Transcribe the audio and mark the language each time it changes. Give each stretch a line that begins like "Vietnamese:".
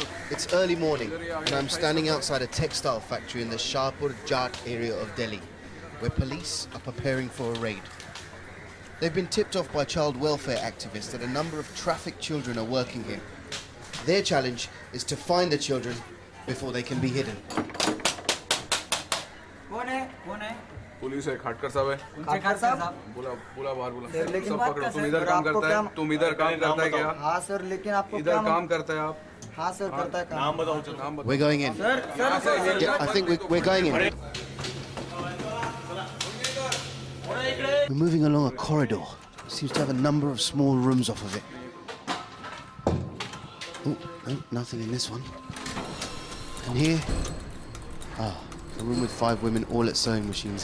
English: It's early morning and I'm standing outside a textile factory in the Shahpur Jat area of Delhi, where police are preparing for a raid. They've been tipped off by child welfare activists that a number of trafficked children are working here. Their challenge is to find the children before they can be hidden.
Hindi: Police है खाटकर साहब है खाटकर साहब बोला बाहर बोला सब पकड़ो तुम इधर काम करता है तुम इधर काम करता है क्या हां सर लेकिन आपको इधर काम करता है आप हां सर करता है नाम बताओ नाम बताओ
English: We're going in. Yeah, I think we're going in. We're moving along a corridor. Seems to have a number of small rooms off of it. Oh, no, nothing in this one. And here, a room with 5 women all at sewing machines.